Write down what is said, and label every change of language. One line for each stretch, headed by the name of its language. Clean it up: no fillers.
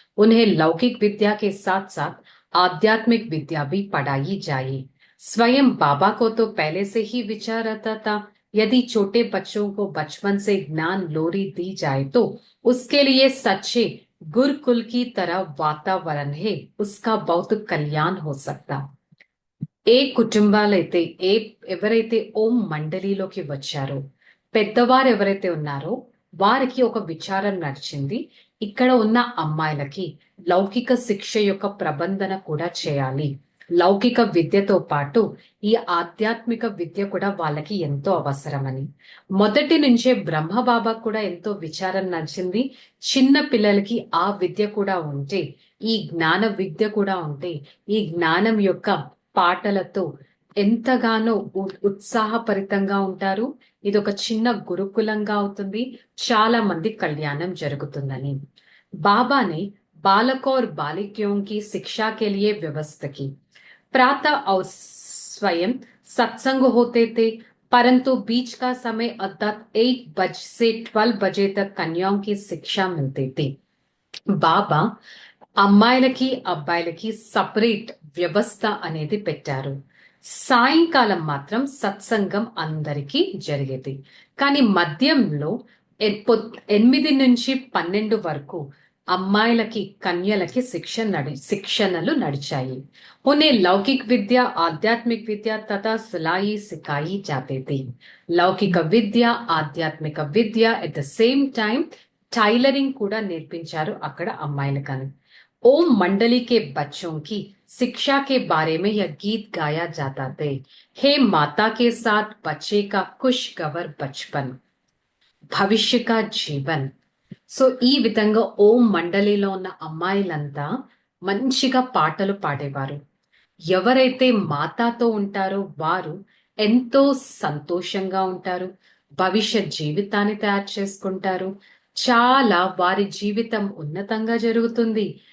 Hindi: उन्हें लौकिक विद्या के साथ साथ आध्यात्मिक विद्या भी पढ़ाई जाए। स्वयं बाबा को तो पहले से ही विचार रहता था, यदि छोटे बच्चों को बचपन से ज्ञान लोरी दी जाए तो उसके लिए सच्चे गुरुकुल की तरह वातावरण है, उसका बहुत कल्याण हो सकता।
Telugu: ఏ కుటుంబాలైతే ఎవరైతే ఓం మండలిలోకి వచ్చారో, పెద్దవారు ఎవరైతే ఉన్నారో వారికి ఒక విచారం నడిచింది. ఇక్కడ ఉన్న అమ్మాయిలకి లౌకిక శిక్ష యొక్క ప్రబంధన కూడా చేయాలి. లౌకిక విద్యతో పాటు ఈ ఆధ్యాత్మిక విద్య కూడా వాళ్ళకి ఎంతో అవసరమని మొదటి నుంచే బ్రహ్మబాబా కూడా ఎంతో విచారం నడిచింది. చిన్న పిల్లలకి ఆ విద్య కూడా ఉంటే, ఈ జ్ఞాన విద్య కూడా ఉంటే, ఈ జ్ఞానం యొక్క పాటలతో ఎంతగానో ఉత్సాహపరితంగా ఉంటారు. ఇది ఒక చిన్న గురుకులంగా అవుతుంది. చాలా మంది కళ్యాణం జరుగుతుందని
Hindi: बाबा ने बालकों और बालिकाओं की शिक्षा के लिए व्यवस्था की। प्रातः और स्वयं सत्संग होते थे, परंतु बीच का समय अर्थात 8 बजे से 12 बजे तक कन्याओं की शिक्षा मिलती थी।
Telugu: బాబా అమ్మాయిలకి అబ్బాయిలకి సపరేట్ వ్యవస్థ అనేది పెట్టారు. సాయంకాలం మాత్రం సత్సంగం అందరికీ జరిగేది. కానీ మధ్యంలో 8 నుంచి 12 వరకు అమ్మాయిలకి కన్యలకి శిక్షణలు నడిచాయి.
Hindi: उन्हें लौकिक विद्या आध्यात्मिक विद्या तथा सिलाई सिखाई जाती थी। लौकिक विद्या आध्यात्मिक विद्या
English: at the same time tailoring
Telugu: కూడా నేర్పించారు అక్కడ అమ్మాయిలకని।
Hindi: ओम मंडली के बच्चों की शिक्षा के बारे में यह गीत गाया जाता थे। हे माता के साथ बच्चे का खुशगवार बचपन, భవిష్య కా జీవన్।
Telugu: సో ఈ విధంగా ఓం మండలిలో ఉన్న అమ్మాయిలంతా మంచిగా పాటలు పాడేవారు. ఎవరైతే మాతాతో ఉంటారో వారు ఎంతో సంతోషంగా ఉంటారు, భవిష్యత్ జీవితాన్ని తయారు చేసుకుంటారు, చాలా వారి జీవితం ఉన్నతంగా జరుగుతుంది.